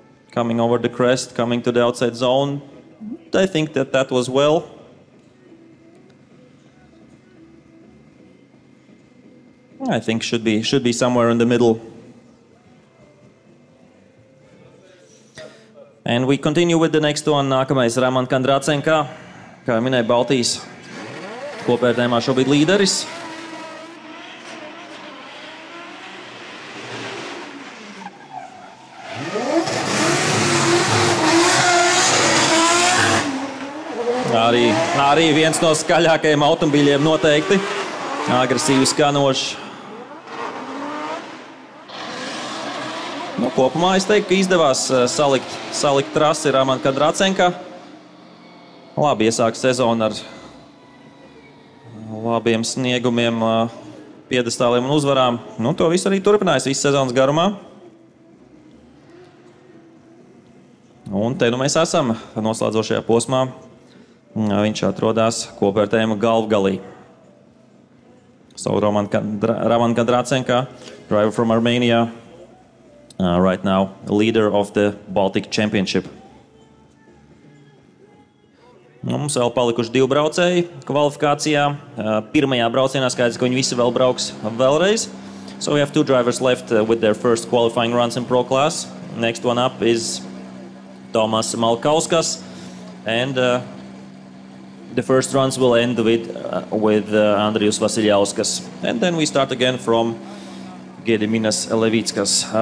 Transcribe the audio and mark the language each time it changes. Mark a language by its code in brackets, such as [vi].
[en] Coming over the crest, coming to the outside zone. I think that was well. I think should be somewhere in the middle. And we continue with the next one. [lv] Nākamais Raman Kandracenka. Kā minēja, Baltijas kopvērtējumā šobrīd līderis. Arī viens no skaļākajiem automobīļiem noteikti. Agresīvi skanošs. Nu, kopumā es teiktu, ka izdevās salikt trasi Raman Kandracenka. Labi iesāk sezonu ar labiem sniegumiem, piedestāliem un uzvarām. Nu, to visu arī turpinājis visu sezonas garumā. Un te nu mēs esam noslēdzošajā posmā. Viņš atrodas kopvērtējuma galvgalī. [en] So Raman Kandracenka, driver from Armenia, right now leader of the Baltic Championship. [lv] Mums vēl palikuši 2 braucēji kvalifikācijā. Pirmajā braucienā skaidrs, ka viņi visi vēl brauks vēlreiz. [en] So we have 2 drivers left with their first qualifying runs in Pro Class. Next one up is Tomas Malkauskas, and the first runs will end with Andrius Vasiljauskas. And then we start again from Gediminas Levickas.